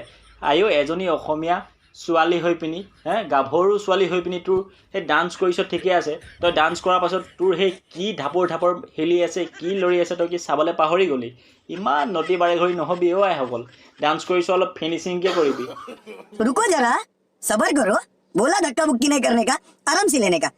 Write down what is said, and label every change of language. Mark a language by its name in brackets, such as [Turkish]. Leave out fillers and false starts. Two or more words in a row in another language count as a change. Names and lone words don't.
[Assamese] আইঐ, এজনী অসমীয়া ছোৱালী হৈ পিনি, গাভৰু ছোৱালী হৈ পিনি তোৰ সেই ডান্স কৰিছ ঠিকে আছে, তই ডান্স কৰাৰ পাছত তোৰ সেই কি ধাপৰ ধাপৰ হেলি আছে, কি লৰি আছে, তই কি চাবলৈ পাহৰি গ'লি? ইমান নটি বাৰেঘৰি নহবি অ' আইসকল। ডান্স কৰিছ অলপ ফিনিচিংকৈ কৰিবি। [Hindi] रुको जरा, सबर करो। बोला धक्का बुक्की नहीं करने का, आराम से लेने का।